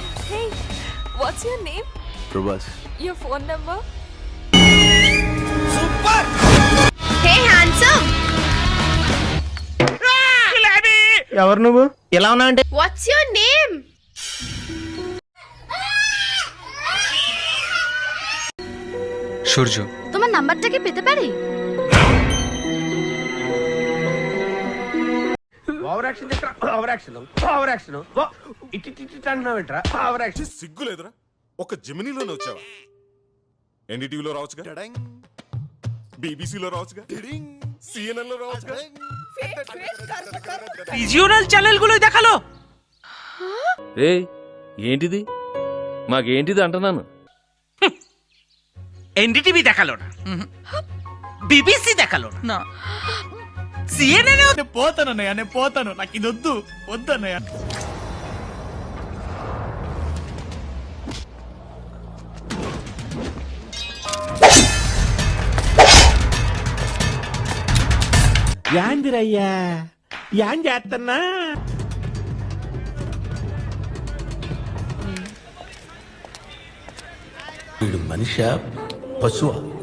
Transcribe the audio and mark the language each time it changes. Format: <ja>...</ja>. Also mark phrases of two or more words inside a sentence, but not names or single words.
<en>Hey, what's your name? Prabhas. Your phone number? Super! Hey, handsome!</en> <te>ఎవరు నువ్వు ఎలా ఉన్నావు అంటే</te> <en>What's your name?</en> <bn>সূর্য তোমার নাম্বারটা কি পেতে পারি?</bn> <en>over action</en> <te>ఇట్టి అంటున్నావేంట్రా</te> <en>over action</en> <te>సిగ్గు లేదురా ఒక జెమినీలోనే వచ్చావా ఎన్డీటీవీలో రావచ్చుగా బీబీసీలో రావచ్చుగా సిఎన్ఎన్ లో రావచ్చుగా</te> <bn>রিজিওনাল চ্যানেলগুলো দেখালো</bn> <te>ఏయ్ ఏంటిది మాకేంటిది అంటున్నాను</te> <bn>ఎన్డీటీవీ দেখালো না బీబీసీ দেখালো না సిఎన్ఎన్</bn> <te>పోతానన్నయ్య నేను పోతాను నాకు ఇది వద్దు వద్దన్నయ్య యాందిరయ్యా యాం చేస్తున్నా వీడు మనిషా పశువా</te>